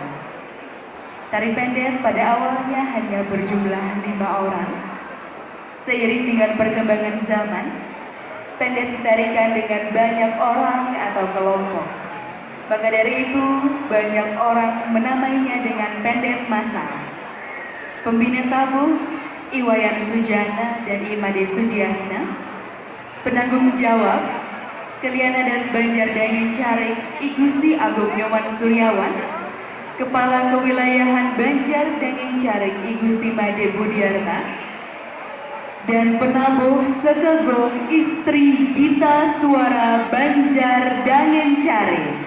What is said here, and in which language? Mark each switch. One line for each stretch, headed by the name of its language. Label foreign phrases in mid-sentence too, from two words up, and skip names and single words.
Indonesian: Tari pendet pada awalnya hanya berjumlah 5 orang. Seiring dengan perkembangan zaman, pendet ditarikan dengan banyak orang atau kelompok. Maka dari itu, banyak orang menamainya dengan pendet massal. Pembina tabuh Iwayan Sujana dan Imade Sudiasna, penanggung jawab Kelian Adat Banjar Daging Carik I Gusti Agung Nyoman Suryawan, Kepala Kewilayahan Banjar Daging Carik I Gusti Made Budiarta, dan penabuh Sekegong Istri Gita Suara Banjar Daging Carik.